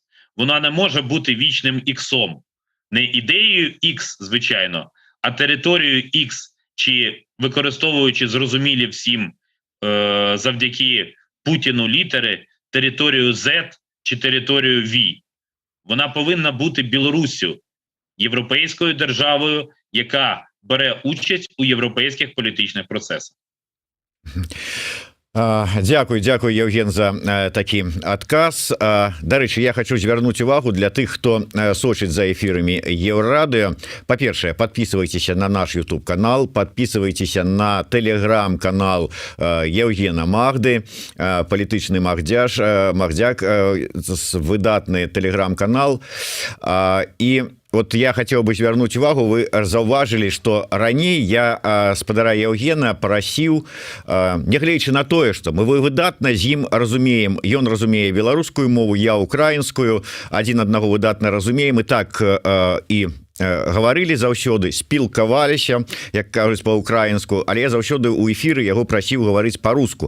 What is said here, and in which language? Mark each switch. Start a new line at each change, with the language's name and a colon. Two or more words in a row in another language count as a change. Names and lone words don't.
Ukrainian: Воно не може бути вічним іксом. Не ідеєю X, звичайно, а територією X, чи використовуючи зрозумілі всім завдяки Путіну літери, територію Z чи територію V. Вона повинна бути Білоруссю, європейською державою, яка бере участь у європейських політичних процесах.
Belarusian: Дякую, Євген, за такі адказ. Дарэчы, я хочу звярнуць увагу для тых, хто сочыць за эфірамі Еўрарадыё.
Russian: Па-першае, подписывайтеся на наш YouTube канал, подписывайтеся на телеграм-канал Евгена Магды,
Belarusian: палітычны магдзяк, выдатны телеграм-канал. І
Russian: вот я хотел бы
Belarusian: звярнуць увагу, вы заўважылі, что раней я спадара Евгена прасіў, нягледзячы на тое, что мы выдатна з ім разумеем, ён разумее беларускую мову, я украінскую, адзін аднаго выдатна разумеем, і так і гаварылі заўсёды, спілкаваліся, як кажуць па-украінску, але я заўсёды ў эфіры яго прасіў гаварыць па-руску.